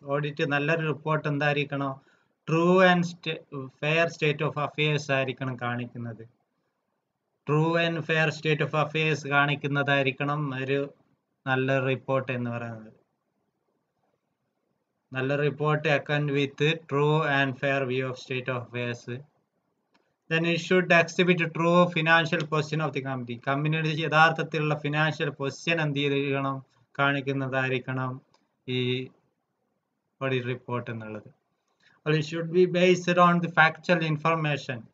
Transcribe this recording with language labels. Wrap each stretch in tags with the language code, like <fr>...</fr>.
<ml>Audit നല്ലൊരു report എന്തായിരിക്കണം,</ml> <en>true and fair state of affairs</en> <ml>ആയിരിക്കണം കാണിക്കുന്നത്.</ml> <en>true and fair state of affairs</en> <ml>കാണിക്കുന്നതായിരിക്കണം ഒരു നല്ല റിപ്പോർട്ട് എന്ന് പറയുന്നത്. നല്ല report</ml> <en>Account with true and fair view of state of affairs. Then it should exhibit true financial position of the company.</en> <ml>കമ്പനിയുടെ യഥാർത്ഥത്തിലുള്ള financial position എന്ത് ചെയ്തിരിക്കണം, കാണിക്കുന്നതായിരിക്കണം ഈ ഓഡിറ്റ് റിപ്പോർട്ട് എന്നുള്ളത്.</ml> <en>It should be based on the factual information.</en>